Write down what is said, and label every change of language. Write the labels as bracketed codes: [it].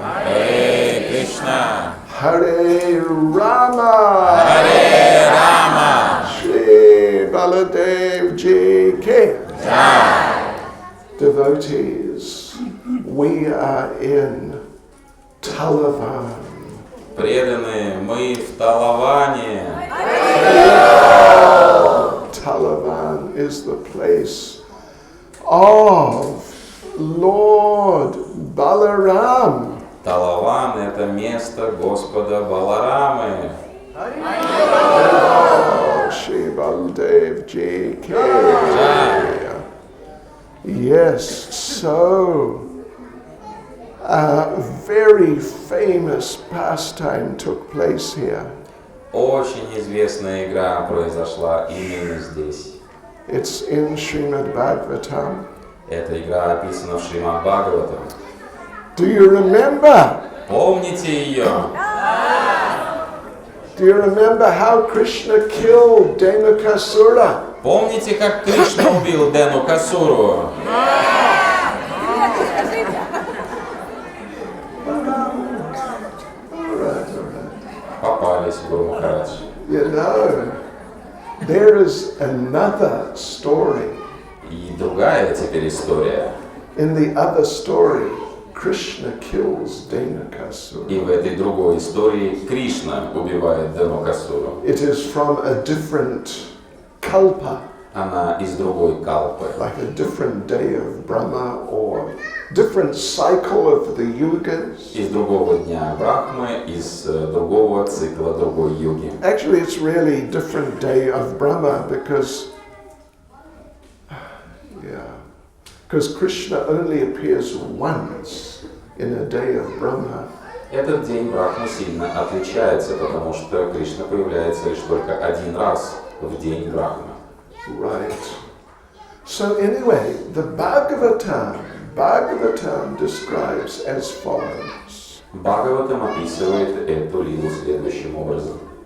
[sa] Hare Krishna. Hare Rama. Hare Rama. [hi] Shri Baladev Ji Ki. [en] Devotees, we are in Talavan. [ru] Преданные, мы в Талаване. [en] Talavan is the place of Lord Balaram. [ru] Талаван — это место Господа Баларамы. [hi] Shri Baladev Ji Ki. [en] Yes, so a very famous pastime took place here. [ru] Очень известная игра произошла именно здесь. [en] It's in Srimad Bhagavatam. [ru] Эта игра описана в Шримад Бхагаватам. [en] Do you remember? [ru] Помните ее? [en] Do you remember how Krishna killed Dhenukasura? [ru] Помните, как Кришна убил Дhenukasuru? Попались, Гуру Махарадж. [en] You know, there is another story. [ru] И другая теперь история. [en] In the other story, Krishna kills Dhenukasura. [ru] И в этой другой истории Кришна убивает Дhenukasuru. [en] It is from a different kalpa, [ru] Она из другой калпы. [en] like a different day of Brahma or different cycle of the yugas. [ru] Из другого дня Брахмы, из другого цикла другой юги. [en] Actually, it's really different day of Brahma because Krishna only appears once in a day of Brahma. [ru] Этот день Брахмы сильно отличается, потому что Кришна появляется лишь только один раз в день Брахмы. [en] Right. So anyway, the Bhagavatam describes as follows. [ru] Бхагаватам описывает эту лилу следующим образом.